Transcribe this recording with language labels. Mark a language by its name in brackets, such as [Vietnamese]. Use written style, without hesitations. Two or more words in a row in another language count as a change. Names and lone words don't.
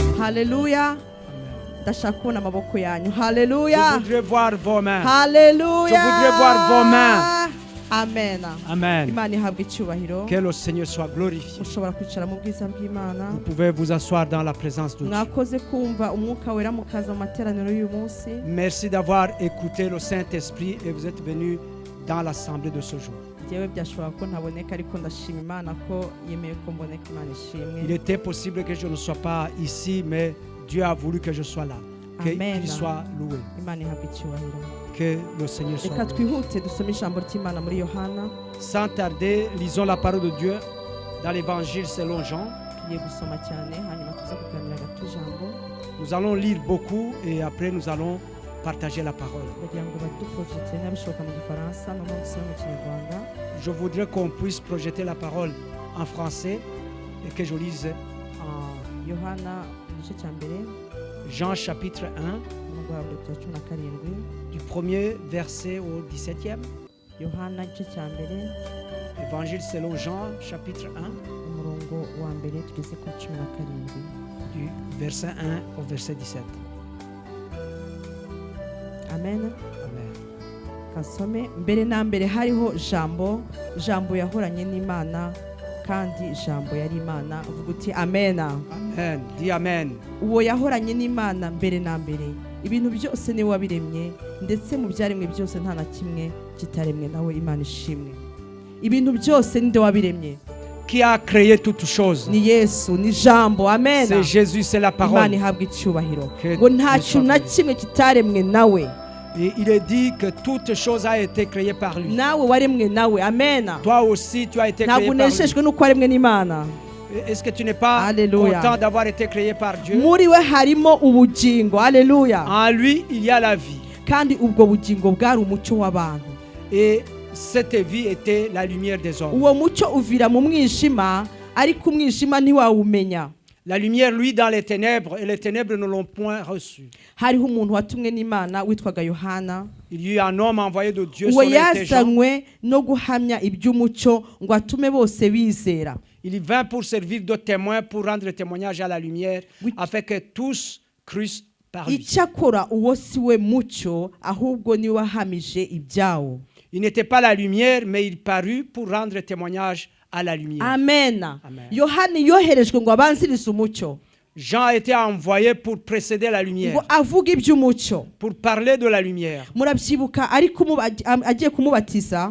[Kinyarwanda] Hallelujah. Ndashaka kubona amaboko yanyu. Hallelujah. [French] Je voudrais voir vos mains. Hallelujah. Je voudrais voir vos mains. Amen. Amen. [Kinyarwanda] Imana ihabwe icyubahiro. [French] Que le Seigneur soit glorifié. [Kinyarwanda] Ushobora kwicara mu bwiza bw'Imana. [French] Vous pouvez vous asseoir dans la présence de Dieu. [Kinyarwanda] Mwakoze kumva umwuka wera mukaza mu materaniro y'uyu munsi. [French] Merci d'avoir écouté le Saint-Esprit et vous êtes venus dans l'assemblée de ce jour. [Kinyarwanda] Jewe byashobora ko ntaboneka ariko ndashima Imana ko yemeye ko mboneka. Imana ishimwe. [French] Il était possible que je ne sois pas ici, mais Dieu a voulu que je sois là. Qu'il soit loué. [Kinyarwanda] Imana ihabwe icyubahiro. [French] Que le Seigneur soit [Kinyarwanda] Reka [French] loué. [Kinyarwanda] twihute dusome ijambo ry'Imana muri Yohana. [French] Sans tarder, lisons la parole de Dieu dans l'évangile selon Jean. [Kinyarwanda] Tugiye gusoma cyane hanyuma tuza kuganira gato ijambo. [French] Nous allons lire beaucoup et après nous allons partager la parole. [Kinyarwanda] Bagira ngo baduprojecte n'abishoboka mu Gifaransa no mu Kinyarwanda. [French] Je voudrais qu'on puisse projeter la parole en français et que je lise en [Kinyarwanda] Yohana igice cya mbere [French] Jean chapitre 1, [Kinyarwanda] umurongo wa 17 [French] du premier verset au 17e. [Kinyarwanda] Yohana igice cya mbere [French] Évangile selon Jean chapitre 1, [Kinyarwanda] umurongo wa mbere tugeze ku 17 [French] du verset 1 au verset 17. Amen. Amen. [Kinyarwanda] Kasome mbere na mbere hariho jambo yahoranye n'Imana kandi jambo yari Imana. Uvuga uti amen. [French] Amen. Dis amen. [Kinyarwanda] Uwo yahoranye n'Imana mbere na mbere. Ibintu byose ni wabiremye ndetse mu byaremwe byose nta na kimwe kitaremwe nawe. Imana ishimwe. Ibintu byose ninde wabiremye? [French] Qui a créé toutes choses? [Kinyarwanda] Ni Yesu, ni jambo. Amen. [French] C'est Jésus, c'est la parole. [Kinyarwanda] Imana ihabwe icyubahiro. [French] Que [Kinyarwanda] Ngo nta kintu na kimwe kitaremwe nawe. [French] Et il est dit que toute chose a été créée par lui. [Kinyarwanda] Nawe waremwe nawe. Amen. [French] Toi aussi, tu as été créé par [Kinyarwanda] Ntabwo [French] lui. [Kinyarwanda] uneshejwe nuko waremwe n'Imana. [French] Est-ce que tu n'es pas Alléluia. content d'avoir été créé par Dieu? [Kinyarwanda] Muri we harimo ubugingo. Haleluya. [French] En lui, il y a la vie. [Kinyarwanda] Kandi ubwo bugingo bwari umucyo w'abantu. [French] Et cette vie était la lumière des hommes. [Kinyarwanda] Uwo mucyo uvira mu mwijima ariko umwijima ntiwawumenya. [French] La lumière, lui, dans les ténèbres, et les ténèbres ne l'ont point reçu. [Kinyarwanda] Hariho umuntu watumwe n'Imana witwaga Yohana. [French] Il y a un homme envoyé de Dieu, [Kinyarwanda] Uwo [French] son nom était Jean. [Kinyarwanda] yazanywe no guhamya iby'umucyo ngo atume bose bizera. [French] Il vint pour servir de témoin, pour rendre témoignage à la lumière, Oui. afin que tous crussent par lui. [Kinyarwanda] Icyakora uwo si we mucyo ahubwo ni wahamije ibyawo. [French] Il n'était pas la lumière, mais il parut pour rendre témoignage à la lumière. Amen. Amen. [Kinyarwanda] Yohani yoherejwe ngo abanzirize umucyo. [French] Jean a été envoyé pour précéder la lumière, [Kinyarwanda] Ngo avuga iby'umucyo. [French] pour parler de la lumière. [Kinyarwanda] Murabyibuka ariko agiye kumubatiza